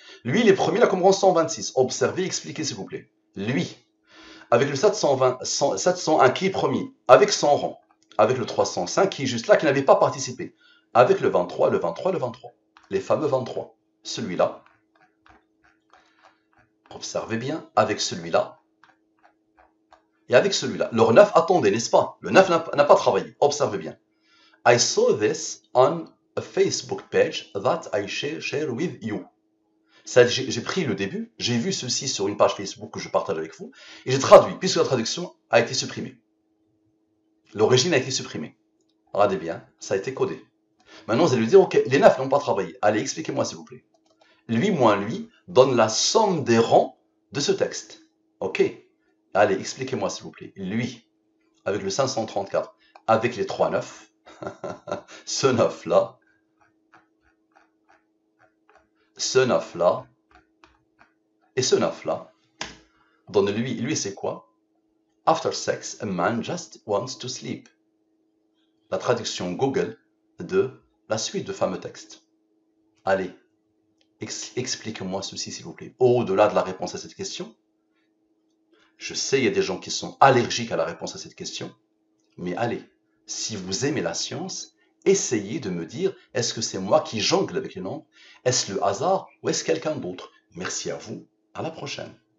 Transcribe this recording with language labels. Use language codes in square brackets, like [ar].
[fr] Lui, les premiers, là, comme rang 126. Observez, expliquez, s'il vous plaît. Lui, avec le 701 qui est premier, avec son rang, avec le 305 qui est juste là, qui n'avait pas participé, avec le 23, le 23, le 23. Les fameux 23. Celui-là, observez bien, avec celui-là, et avec celui-là. Le 9, attendez, n'est-ce pas? Le 9 n'a pas travaillé. Observez bien. [en] I saw this on a Facebook page that I share with you. [fr] J'ai pris le début, j'ai vu ceci sur une page Facebook que je partage avec vous, et j'ai traduit, puisque la traduction a été supprimée. L'origine a été supprimée. Regardez bien, ça a été codé. Maintenant, vous allez lui dire, ok, les 9 n'ont pas travaillé. Allez, expliquez-moi s'il vous plaît. Lui moins lui donne la somme des rangs de ce texte. Ok. Allez, expliquez-moi s'il vous plaît. Lui, avec le 534, avec les 3 9, ce 9-là, ce 9-là, et ce 9-là, donne lui c'est quoi? [en] After sex, a man just wants to sleep. [fr] La traduction Google de la suite de fameux textes. Allez, expliquez-moi ceci s'il vous plaît. Au-delà de la réponse à cette question, je sais il y a des gens qui sont allergiques à la réponse à cette question, mais allez, si vous aimez la science, essayez de me dire, est-ce que c'est moi qui jongle avec les nombres? Est-ce le hasard ou est-ce quelqu'un d'autre? Merci à vous, à la prochaine.